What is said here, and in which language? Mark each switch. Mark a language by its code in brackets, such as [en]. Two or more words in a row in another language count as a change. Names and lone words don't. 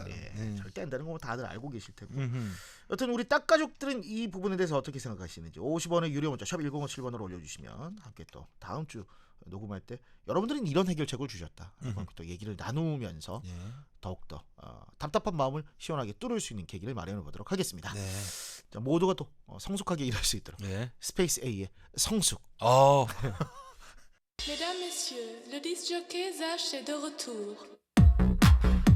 [ko] 절대 안 되는 거 다들 알고 계실 테고. 여튼 우리 딱 가족들은 이 부분에 대해서 어떻게 생각하시는지 50원의 유료 문자 샵 1057번으로 올려주시면 함께 또 다음 주 녹음할 때 여러분들은 이런 해결책을 주셨다. 또 얘기를 나누면서 더욱더 답답한 마음을 시원하게 뚫을 수 있는 계기를 마련해 보도록 하겠습니다. 자, 모두가 또 성숙하게 일할 수 있도록 스페이스 A의 성숙. [fr] Mesdames, Messieurs, le disc jockey Zach est de retour.